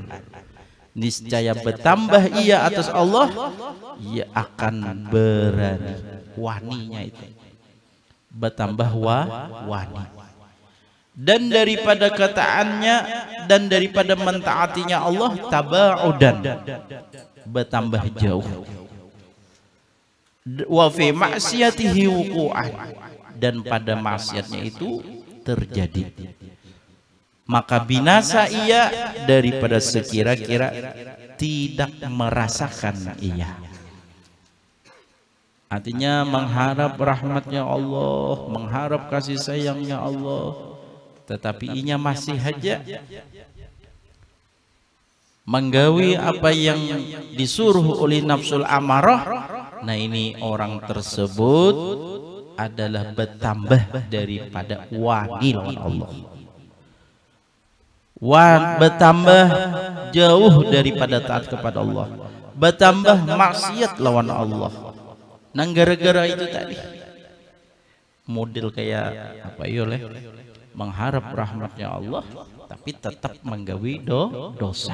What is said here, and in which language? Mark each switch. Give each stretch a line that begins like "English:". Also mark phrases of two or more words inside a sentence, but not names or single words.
Indonesian: Niscaya bertambah ia atas Allah, ia akan berani.
Banjar: Waninya itu bertambah wani.
Indonesian: Dan daripada ketaannya dan daripada mentaatinya Allah, tabaudan, bertambah jauh.
Arabic: Wa fi ma'siyatihi wuqu'an,
Indonesian: dan pada maksiatnya itu terjadi. maka binasa ia daripada sekira-kira tidak merasakan ia.
Banjar: Artinya mengharap rahmatnya Allah, mengharap kasih sayangnya Allah, tetapi inya masih saja menggawi apa yang disuruh oleh
Arabic: nafsul amarah.
Banjar: Nah, ini orang tersebut adalah bertambah daripada wani lawan Allah, bertambah jauh daripada taat kepada Allah, bertambah maksiat lawan Allah. Nah, gara-gara itu tadi model kayak apa ya, mengharap rahmatnya Allah tapi tetap menggawi dosa.